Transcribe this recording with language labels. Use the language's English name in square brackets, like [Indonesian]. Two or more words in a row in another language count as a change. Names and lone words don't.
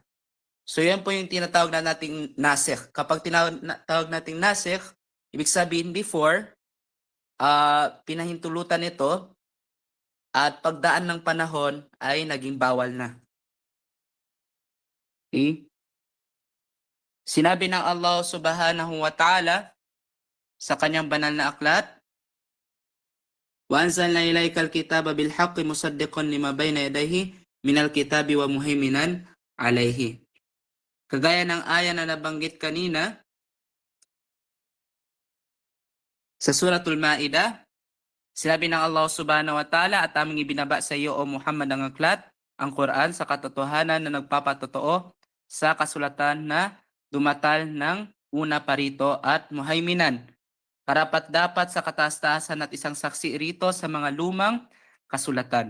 [Filipino] So yan po yung tinatawag na nating nasikh. Kapag tinatawag nating nasikh, ibig sabihin before, pinahintulutan ito at pagdaan ng panahon ay naging bawal na. Okay? Sinabi ng Allah [Arabic] سبحانه وتعالى [Filipino] sa kanyang banal na aklat, [Arabic] وَأَنزَلْنَا إِلَيْكَ الْكِتَابَ بِالْحَقِّ مُصَدِّقًا لِمَا بَيْنَ يَدَيْهِ مِنَ الْكِتَابِ وَمُهَيْمِنًا عَلَيْهِ. [Filipino] Kagaya ng aya na nabanggit kanina sa Suratul Ma'idah, sinabi ng Allah [Arabic] سبحانه وتعالى, [Filipino] at aming ibinaba sa iyo, O Muhammad, ang aklat, ang Quran, sa katotohanan na nagpapatotoo sa kasulatan na dumatal ng una pa rito, at muhaiminan, karapat-dapat sa kataas-taasan at isang saksi rito sa mga lumang kasulatan.